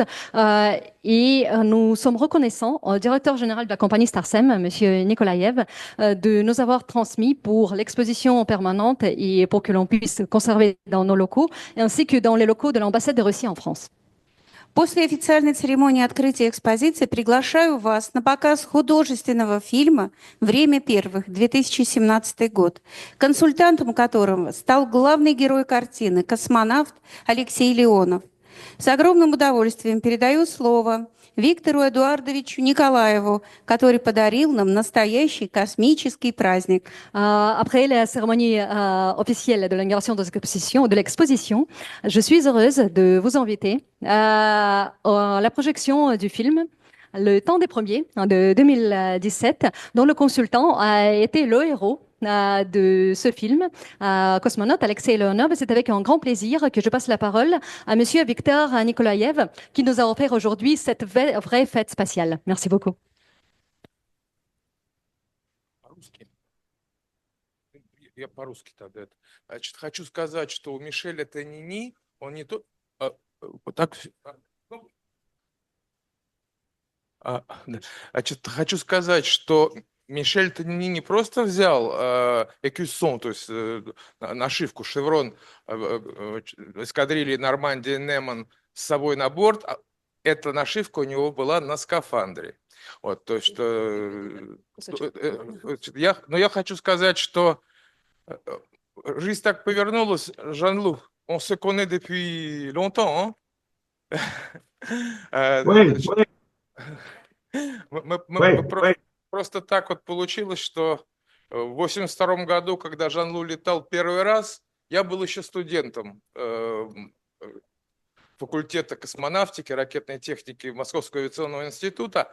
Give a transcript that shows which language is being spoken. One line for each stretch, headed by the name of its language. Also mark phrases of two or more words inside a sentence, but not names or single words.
French: Et nous sommes reconnaissants au directeur général de la compagnie Starsem, M. Nikolaev, de nous avoir transmis pour l'exposition permanente et pour que l'on puisse conserver dans nos locaux, ainsi que dans les locaux de l'ambassade de Russie en France.
Russian: После официальной церемонии открытия экспозиции приглашаю вас на показ художественного фильма «Время первых», 2017 год, консультантом которого стал главный герой картины, космонавт Алексей Леонов. С огромным удовольствием передаю слово Виктору Эдуардовичу Николаеву, который подарил нам настоящий космический праздник.
French: Après la cérémonie officielle de l'inauguration de l'exposition, je suis heureuse de vous inviter à la projection du film Le Temps des Premiers de 2017, dont le consultant a été le héros de ce film, cosmonaute Alexei Leonov. C'est avec un grand plaisir que je passe la parole à Monsieur Victor Nikolaev, qui nous a offert aujourd'hui cette vraie fête spatiale. Merci beaucoup.
Russian: По-русски. Я по-русски тогда. Значит, хочу сказать, что у Мишеля Тонини, он не то... вот так... ну, да. Значит, хочу сказать, что Мишель Тонини не просто взял экюсон, то есть нашивку, шеврон эскадрильи Нормандия Неман с собой на борт, эта нашивка у него была на скафандре. Вот, то есть, но я хочу сказать, что жизнь так повернулась, Жан-Лу,
French: on se connaît depuis longtemps, Oui,
Russian: Просто так вот получилось, что в 1982 году, когда Жан-Лу летал первый раз, я был еще студентом факультета космонавтики, ракетной техники Московского авиационного института.